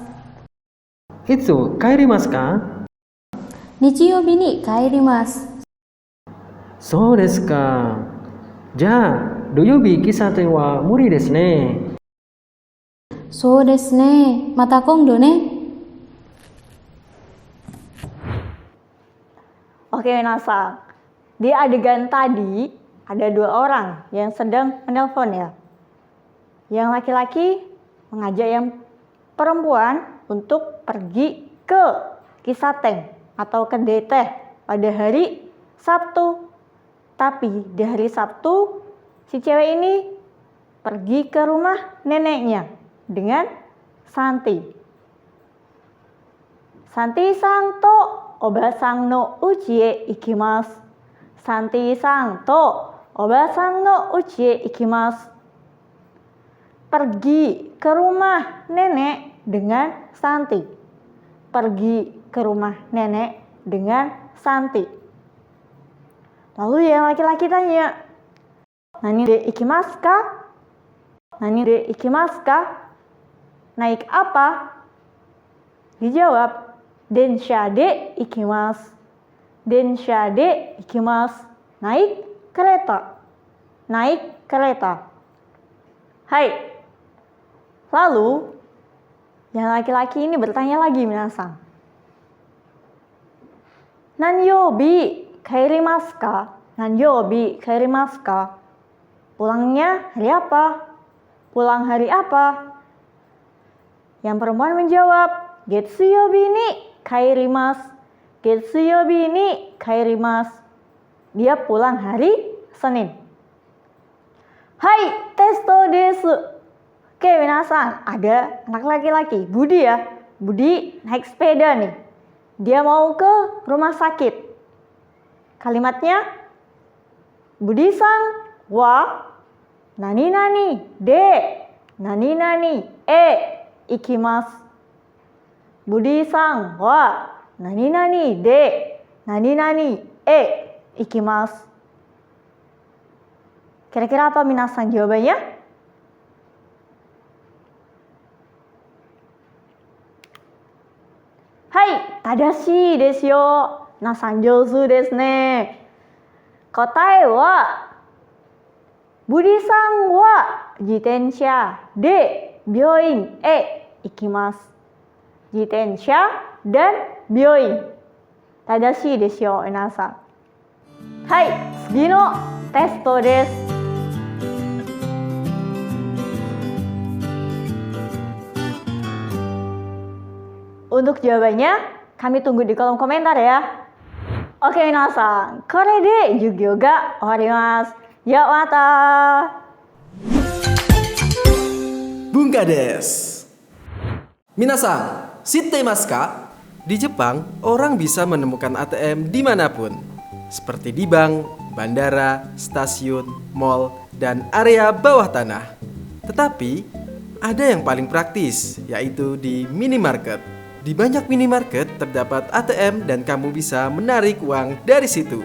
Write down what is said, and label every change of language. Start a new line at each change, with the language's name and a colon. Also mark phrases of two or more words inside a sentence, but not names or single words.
Japanese: いつ帰りますか？日曜日に帰ります。そうですか。じゃあ、土曜日喫茶店は無理ですね。そうですね。また今度ね。
Indonesian: Oke minasan, di adegan tadi ada dua orang yang sedang menelpon ya. Yang laki-laki mengajak yang perempuan untuk pergi ke Kisateng atau ke Deteh pada hari Sabtu. Tapi di hari Sabtu si cewek ini pergi ke rumah neneknya dengan Santi.
Japanese: サンティさんとおばさんのうちへいきます. サンティさんとおばさんのうちへいきます.
Indonesian: Pergi ke rumah nenek dengan Santi. Pergi ke rumah nenek dengan Santi. Lalu yang laki-laki tanya,
Japanese: "なにでいきますか? なにでいきますか?"
Indonesian: Naik apa? Dijawab,
Japanese: "でんしゃでいきます." でんしゃでいきます.
Indonesian: Naik kereta. Naik kereta. Hai. Lalu yang laki-laki ini bertanya lagi minasan.
Japanese: なんようびかえりますか? なんようびかえりますか?
Indonesian: Pulangnya hari apa? Pulang hari apa? Yang perempuan menjawab,
Japanese: げつようびにかえります. げつようびにかえります.
Indonesian: Dia pulang hari Senin. Hai,
Japanese: テストです.
Indonesian: Oke, minasan, ada anak laki-laki, Budi ya. Budi naik sepeda nih. Dia mau ke rumah sakit. Kalimatnya,
Japanese: ブディさんはなになにでなになにへいきます. ブディさんはなになにでなになにへいきます.
Indonesian: Kira-kira apa minasan jawabannya? Hai,
Japanese: ただしいですよ. なさんじょうずですね。こたえはブディさんはじてんしゃでびょういんへいきます.
Indonesian: Jitensha dan byoin.
Japanese: ただしいですよ、みなさん。はい、つぎのテストです.
Indonesian: Untuk jawabannya, kami tunggu di kolom komentar ya.
Japanese: Oke みなさん、これでじゅぎょうがおわります. じゃあまた. ブンガです. みなさん, しっていますか?
Indonesian: Di Jepang, orang bisa menemukan ATM dimanapun. Seperti di bank, bandara, stasiun, mall, dan area bawah tanah. Tetapi, ada yang paling praktis, yaitu di minimarket. Di banyak minimarket terdapat ATM dan kamu bisa menarik uang dari situ.